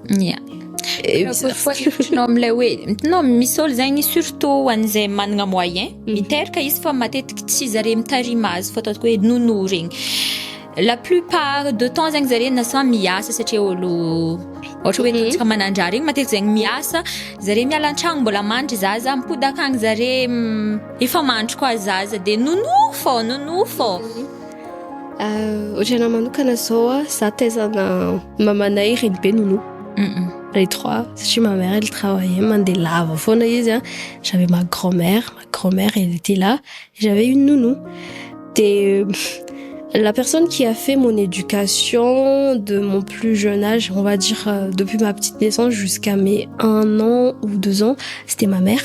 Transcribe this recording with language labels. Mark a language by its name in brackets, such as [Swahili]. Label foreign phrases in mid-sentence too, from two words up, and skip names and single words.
[Malagasy] non misy olo zegny surtout an'izay managna moyen miteraka izy fa matetiky tsy zare mitarimy azy fa ataoko hoe nono regny [French] la plupart de temps [Malagasy] zegny zare nasa miasa satria olo ohatra hoe tsika manandraha regny matetiky zegny miasa zare miala an-tragno mbola mandry zaza mipody akagny zare efa mandry koa zaza de nono fô ohatrana manokana zao za taizana mamanay reny be nono [French] les 3 satria ma mère elle travaillait [Malagasy] mandeha lava foana izy [French] j'avais ma grand-mère elle était là j'avais une nounou de la personne qui a fait mon éducation de mon plus jeune âge, on va dire depuis ma petite naissance jusqu'à mes 1 an ou 2 ans, c'était ma mère.